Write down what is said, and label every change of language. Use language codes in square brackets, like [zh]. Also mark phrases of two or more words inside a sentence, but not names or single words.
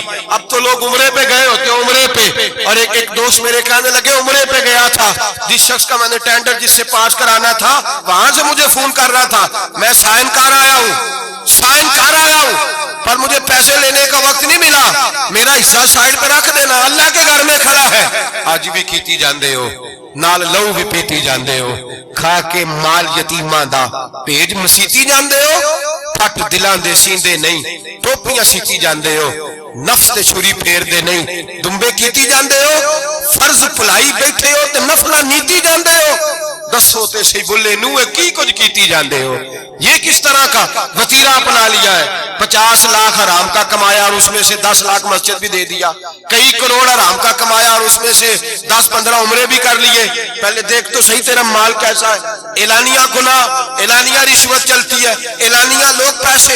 [ur] اب تو لوگ عمرے پہ گئے ہوتے ہیں, عمرے پہ, اور ایک دوست میرے کہنے لگے عمرے پہ گیا تھا, جس شخص کا میں نے ٹینڈر جس سے پاس کرانا تھا وہاں سے مجھے فون کر رہا تھا, میں سائن کر آیا ہوں پر مجھے پیسے لینے کا وقت نہیں ملا, میرا حصہ سائڈ پہ رکھ دینا, اللہ کے گھر میں کھڑا ہے. [pa] آج بھی کیتی جاندے ہو, نال لو بھی پیتی جاندے ہو، کھا کے مال یتیماں دا پیج مسیتی جاندے ہو، پھٹ دلاں دے سیندے نہیں، ٹوپیاں سیتی جاندے ہو، نفس تے چھری پھیر دے نہیں، دمبے کیتی جاندے ہو، فرض پلائی بیٹھے ہو تے نفلہ نیتی جاندے ہو، دسو تے سی بلے نوے کی کچھ کیتی جاندے ہو۔ [ur] یہ کس طرح کا وطیرہ اپنا لیا ہے؟ 50 لاکھ حرام کا کمایا اور اس میں سے 10 لاکھ مسجد بھی دے دیا، کئی کروڑ حرام کا کمایا اور اس میں سے 10-15 عمرے بھی کر لیے۔ پہلے دیکھ تو صحیح تیرا مال کیسا ہے۔ اعلانیہ گناہ، اعلانیہ رشوت چلتی ہے، اعلانیہ لوگ پیسے۔